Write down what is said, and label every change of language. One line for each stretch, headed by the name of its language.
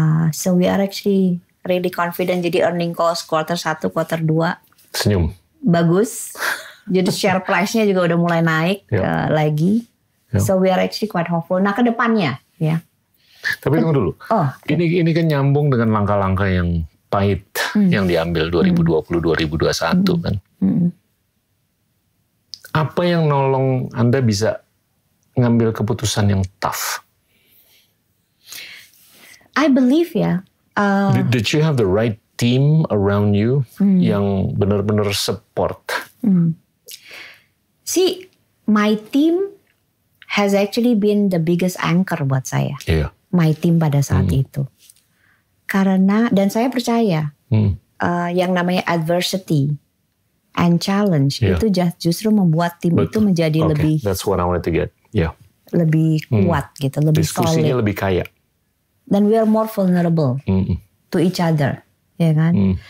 English: So we are actually really confident.
Indonesian: Jadi earning calls quarter 1, quarter 2. Senyum. Bagus. Jadi share price-nya juga udah mulai naik lagi.
English: So we are actually quite hopeful.
Indonesian: Nah ke depannya ya. Tapi tunggu dulu. Ini kan nyambung dengan langkah-langkah yang pahit yang diambil 2020-2021 kan. Apa yang nolong Anda bisa ngambil keputusan yang tough?
English: I believe Did you have the right team around you yang benar-benar support? See, my team has actually been the biggest anchor buat saya. Yeah.
Indonesian: My team pada saat itu. Karena, dan saya percaya, yang namanya adversity and challenge itu justru membuat tim itu menjadi lebih.
English: That's what I wanted to get. Yeah.
Indonesian: Lebih kuat gitu, lebih diskusinya solid. lebih kaya.
English: Dan we are more vulnerable to each other, ya kan?